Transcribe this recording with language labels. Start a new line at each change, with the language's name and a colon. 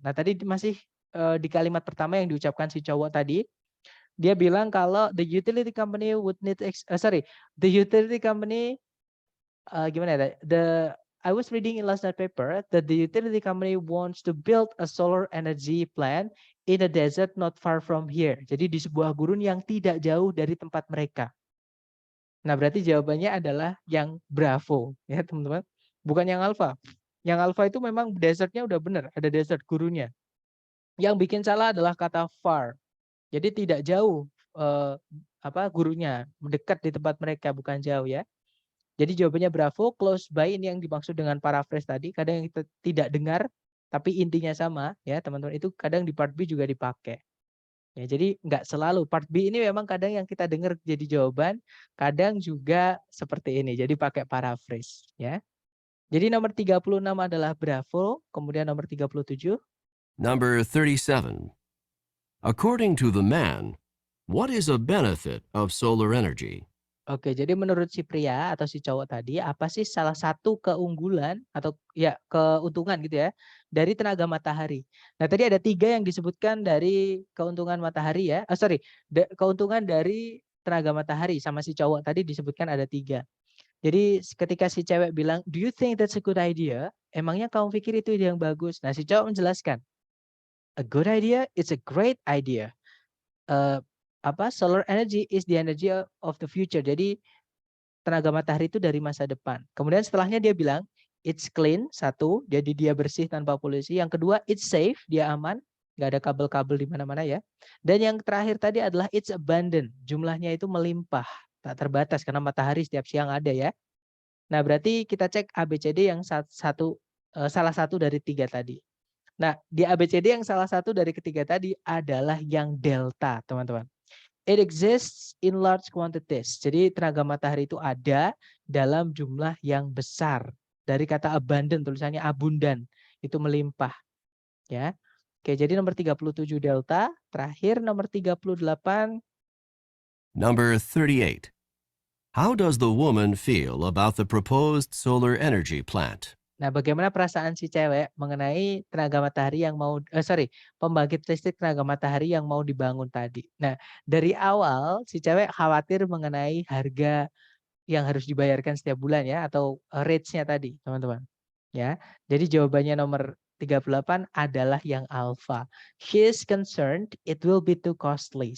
Indonesian: Nah, tadi masih di kalimat pertama yang diucapkan si cowok tadi, dia bilang kalau
English: the utility company would need the utility company
Indonesian: gimana ya?
English: I was reading in last night paper that the utility company wants to build a solar energy plant in a desert not far from here.
Indonesian: Jadi di sebuah gurun yang tidak jauh dari tempat mereka. Nah, berarti jawabannya adalah yang bravo ya, teman-teman. Bukan yang alpha. Yang alpha itu memang desertnya udah benar, ada desert gurunnya. Yang bikin salah adalah kata far. Jadi tidak jauh gurunya, mendekat di tempat mereka, bukan jauh ya. Jadi jawabannya bravo, close by ini yang dimaksud dengan paraphrase tadi. Kadang yang kita tidak dengar, tapi intinya sama ya teman-teman. Itu kadang di part B juga dipakai. Ya, jadi nggak selalu. Part B ini memang kadang yang kita dengar jadi jawaban, kadang juga seperti ini. Jadi pakai paraphrase ya. Jadi nomor 36 adalah bravo, kemudian nomor 37.
English: Number 37. According to the man, what is a benefit of solar energy?
Indonesian: Oke, jadi menurut si pria atau si cowok tadi, apa sih salah satu keunggulan atau ya keuntungan gitu ya dari tenaga matahari? Nah, tadi ada 3 yang disebutkan dari keuntungan matahari ya. Keuntungan dari tenaga matahari sama si cowok tadi disebutkan ada 3. Jadi ketika si cewek bilang,
English: do you think that's a good idea?
Indonesian: Emangnya kamu pikir itu ide yang bagus? Nah si cowok menjelaskan,
English: a good idea, it's a great idea. Solar energy is the energy of the future.
Indonesian: Jadi tenaga matahari itu dari masa depan. Kemudian setelahnya dia bilang,
English: it's clean,
Indonesian: 1, jadi dia bersih tanpa polusi. Yang kedua,
English: it's safe,
Indonesian: dia aman, nggak ada kabel-kabel di mana-mana ya. Dan yang terakhir tadi adalah
English: it's abundant,
Indonesian: jumlahnya itu melimpah, tak terbatas karena matahari setiap siang ada ya. Nah berarti kita cek ABCD yang salah satu dari 3 tadi. Nah di ABCD yang salah satu dari ketiga tadi adalah yang delta teman-teman.
English: It exists in large quantities.
Indonesian: Jadi tenaga matahari itu ada dalam jumlah yang besar. Dari kata abundant, tulisannya abundan, itu melimpah. Ya. Oke, jadi nomor 37 delta, terakhir nomor 38.
English: Number 38. How does the woman feel about the proposed solar energy plant?
Indonesian: Nah, bagaimana perasaan si cewek mengenai tenaga matahari yang pembangkit listrik tenaga matahari yang mau dibangun tadi. Nah, dari awal si cewek khawatir mengenai harga yang harus dibayarkan setiap bulan ya, atau rates-nya tadi, teman-teman. Ya. Jadi jawabannya nomor 38 adalah yang alpha.
English: She is concerned it will be too costly.